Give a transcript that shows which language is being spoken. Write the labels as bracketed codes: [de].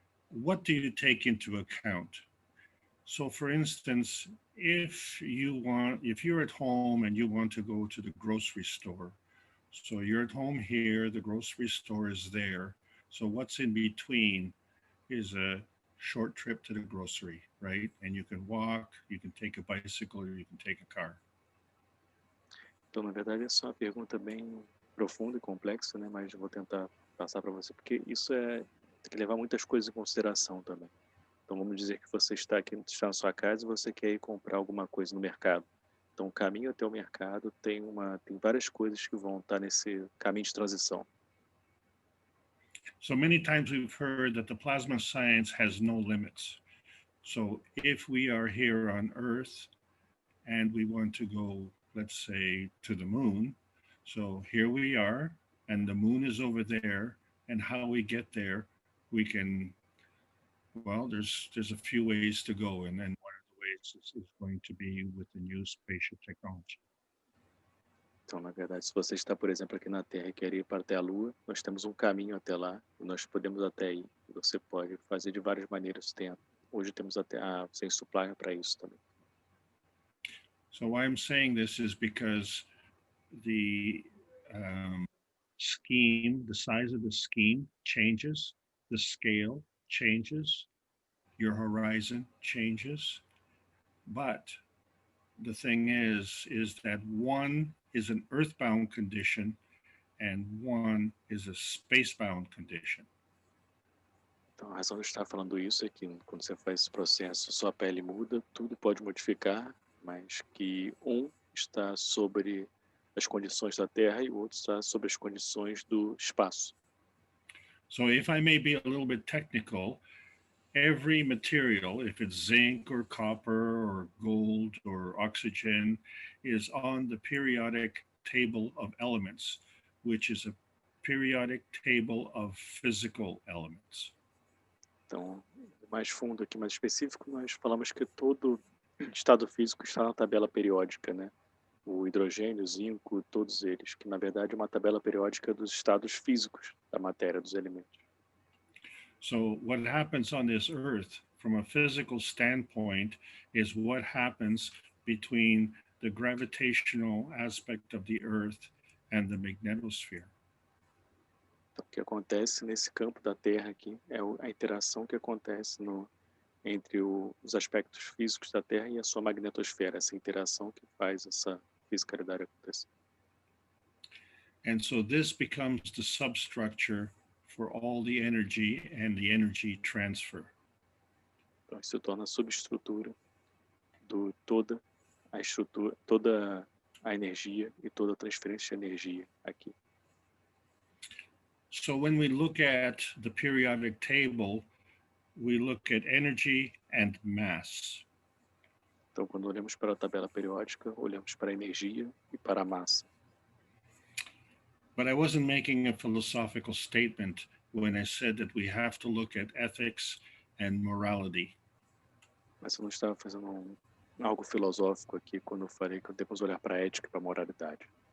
[en] What do you take into account? So, for instance, if you're at home and you want to go to the grocery store, so you're at home here, the grocery store is there. So what's in between is a short trip to the grocery, right? And you can walk, you can take a bicycle, or you can take a car. [pt] Então, na verdade, essa é uma pergunta bem profunda e complexa, né? Mas eu vou tentar passar para você, porque isso tem que levar muitas coisas em consideração também. Então, vamos dizer que você está na sua casa e você quer ir comprar alguma coisa no mercado. Então, o caminho até o mercado tem várias coisas que vão estar nesse caminho de transição. [en] So many times we've heard that the plasma science has no limits. So if we are here on Earth and we want to go, let's say, to the moon, so here we are, and the moon is over there, and how we get there, we can, well, there's a few ways to go, and then one of the ways is going to be with the new spaceship technology. [pt] Então, na verdade, se você está, por exemplo, aqui na Terra e quer ir para até a Lua, nós temos um caminho até lá e nós podemos até ir. Você pode fazer de várias maneiras. Hoje temos até a self-supplier para isso também. [en] So why I'm saying this is because the scheme, the size of the scheme changes, the scale changes, your horizon changes, but the thing is that one is an earthbound condition and one is a spacebound condition. [pt] Então, a razão de estar falando isso é que quando você faz esse processo, sua pele muda, tudo pode modificar, mas que um está sobre as condições da Terra e o outro está sobre as condições do espaço. [en] So if I may be a little bit technical, every material, if it's zinc or copper or gold or oxygen, is on the periodic table of elements, which is a periodic table of physical elements. [pt] Então, mais fundo aqui, mais específico, nós falamos que todo estado físico está na tabela periódica, né? O hidrogênio, o zinco, todos eles, que na verdade é uma tabela periódica dos estados físicos da matéria, dos elementos. [en] So what happens on this earth from a physical standpoint is what happens between the gravitational aspect of the earth and the magnetosphere. [pt] Então, o que acontece nesse campo da Terra aqui é a interação que acontece entre os aspectos físicos da Terra e a sua magnetosfera, essa interação que faz essa fisicalidade acontecer. [en] And so this becomes the substructure for all the energy and the energy transfer. [pt] Então, isso se torna a subestrutura de toda a estrutura, toda a energia e toda a transferência de energia aqui. [en] So when we look at the periodic table, we look at energy and mass. [pt] Então, quando olhamos para a tabela periódica, olhamos para a energia e para a massa. [en] But I wasn't making a philosophical statement. when I said that we have to look at ethics and morality. [pt] Mas eu não estava fazendo algo filosófico aqui quando eu falei que devemos olhar para a ética e para a moralidade.